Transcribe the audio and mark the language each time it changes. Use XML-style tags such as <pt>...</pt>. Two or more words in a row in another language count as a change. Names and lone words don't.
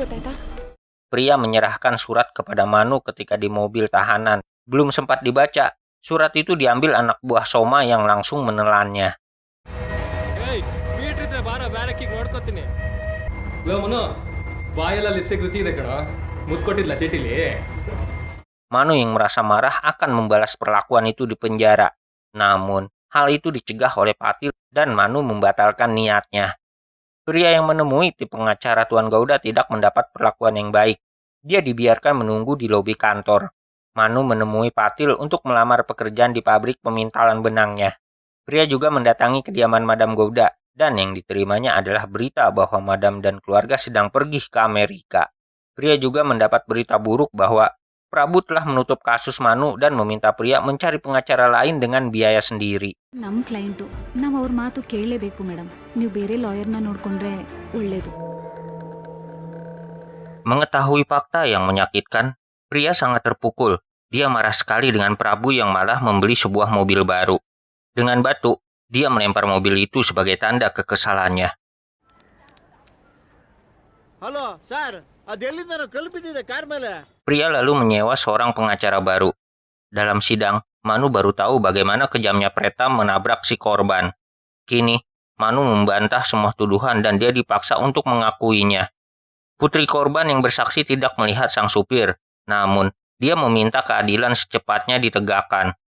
<id>Pria menyerahkan surat kepada Manu ketika di mobil tahanan. Belum sempat dibaca, Surat itu diambil anak buah Soma yang langsung menelannya.</id> <kn>ಏಯ್ ಮೀಟರ್ ಇದ್ರೆ ಬಾರ ಬ್ಯಾರಕ್ಕಿಗೆ ನೋಡ್ಕೋತೀನಿ ಲೋ ಮನು ಬಾಯೆಲ್ಲ ಲಿಪ್ಸ್ಟಿಕ್ ರುಚಿ ಇದೆ ಕಣ ಮುದ್ದು ಕೊಟ್ಟಿದ್ಲ ಚೀಟಿಲಿ</kn> <id>Manu yang merasa marah akan membalas perlakuan itu di penjara. Namun, hal itu dicegah oleh Patil dan Manu membatalkan niatnya. Pria yang menemui tim pengacara Tuan Gauda tidak mendapat perlakuan yang baik. Dia dibiarkan menunggu di lobi kantor. Manu menemui Patil untuk melamar pekerjaan di pabrik pemintalan benangnya. Pria juga mendatangi kediaman Madam Gauda, dan yang diterimanya adalah berita bahwa Madam dan keluarga sedang pergi ke Amerika. Pria juga mendapat berita buruk bahwa Prabu telah menutup kasus Manu dan meminta pria mencari pengacara lain dengan biaya sendiri.</id> <kn>ನಮ್ಮ ಕ್ಲೈಂಟು ನಾವು ಅವ್ರ ಮಾತು ಕೇಳಲೇಬೇಕು ಮೇಡಮ್. ನೀವು ಬೇರೆ ಲಾಯರ್ನ ನೋಡ್ಕೊಂಡ್ರೆ ಒಳ್ಳೇದು.</kn> <id>Mengetahui fakta yang menyakitkan, pria sangat terpukul. Dia marah sekali dengan Prabu yang malah membeli sebuah mobil baru. Dengan batu, dia melempar mobil itu sebagai tanda kekesalannya.</id> <en>hello sir</en> <kn>ಅದೆಲ್ಲಿಂದ ಕಲ್ಪಿದ್ದಿದೆ ಕಾರ್ ಮೇಲೆ</kn> <id>Pria lalu menyewa seorang pengacara baru. Dalam sidang, Manu baru tahu bagaimana kejamnya Pretam menabrak si korban. Kini, Manu membantah semua tuduhan dan dia dipaksa untuk mengakuinya. Putri korban yang bersaksi tidak melihat sang supir, namun dia meminta keadilan secepatnya ditegakkan.</id>